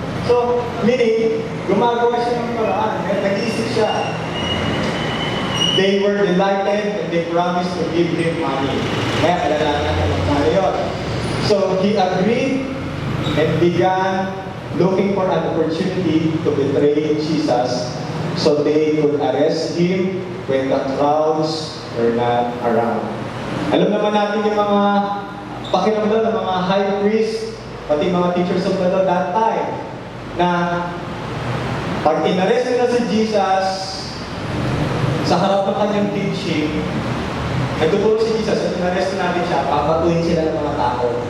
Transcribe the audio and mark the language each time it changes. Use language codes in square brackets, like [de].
[tl] So, meaning, gumagawa siya ng paraan. Nag-iisip siya. [en] They were delighted and they promised to give him money. [tl] Kaya alalahan natin magkano yun. [en] So, he agreed and began looking for an opportunity to betray Jesus so they could arrest him when the crowds were not around. [tl] Alam naman natin yung mga pakiramdam ng mga high priest, pati mga [en] teachers of the law that time, [tl] na pag inarest nila si Jesus sa harap ng kanyang teaching, nagtuturo si Jesus at inarest natin siya, papatuhin sila ng mga tao.